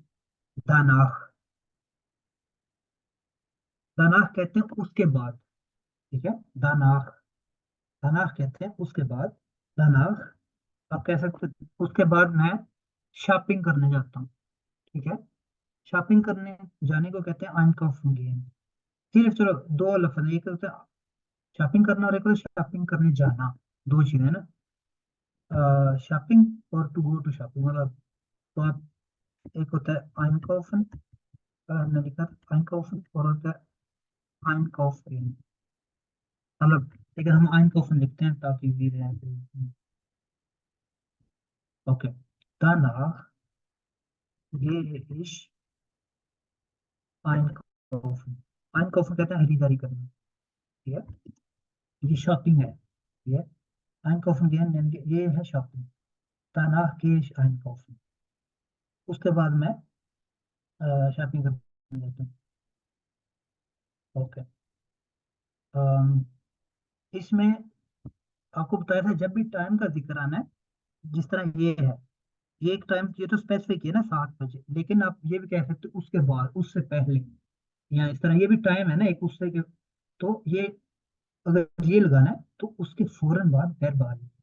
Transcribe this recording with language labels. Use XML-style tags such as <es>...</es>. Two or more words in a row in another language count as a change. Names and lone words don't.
<ur>دانخ، دانخ کہتے ہیں اس کے بعد، ٹھیک ہے، دانخ، دانخ کہتے ہیں اس کے بعد، دانخ. آپ کہہ سکتے ہیں اس کے بعد میں شاپنگ کرنے جاتا ہوں، ٹھیک ہے. شاپنگ کرنے جانے کو کہتے ہیں</ur> <de>einkaufen gehen।</de> <ur>صرف چلو دو لفظ ہے، ایک ہوتا ہے شاپنگ کرنا اور ایک ہوتا ہے شاپنگ کرنے جانا، دو چیزیں ہیں نا. شاپنگ اور</ur> <en>to go to shopping,</en> <ur>مطلب تو آپ، ایک ہوتا ہے einkaufen، ہم نے لکھا einkaufen، اور ہوتا ہے einkaufen، مطلب، لیکن ہم einkaufen لکھتے ہیں تاکہ ایزی رہے. اوکے,</ur> <de>danach gehe ich einkaufen।</de> <ur>einkaufen کہتے ہیں خریداری کرنا، ٹھیک ہے، یہ شاپنگ ہے، ٹھیک ہے.</ur> <de>einkaufen gehen</de> <ur>یعنی کہ یہ ہے شاپنگ.</ur> <de>danach gehe ich einkaufen,</de> <ur>اس کے بعد میں شاپنگ کرنے جاتا ہوں. اوکے، ام، اس میں آپ کو بتایا تھا جب بھی ٹائم کا ذکر آنا ہے، جس طرح یہ ہے، یہ ایک ٹائم، یہ تو اسپیسیفک ہے نا 7 بجے، لیکن آپ یہ بھی کہہ سکتے ہو اس کے بعد، اس سے پہلے، یا اس طرح یہ بھی ٹائم ہے نا ایک، اس سے کے، تو یہ اگر یہ لگانا ہے تو اس کے فوراً بعد ورب آ جائے.</ur>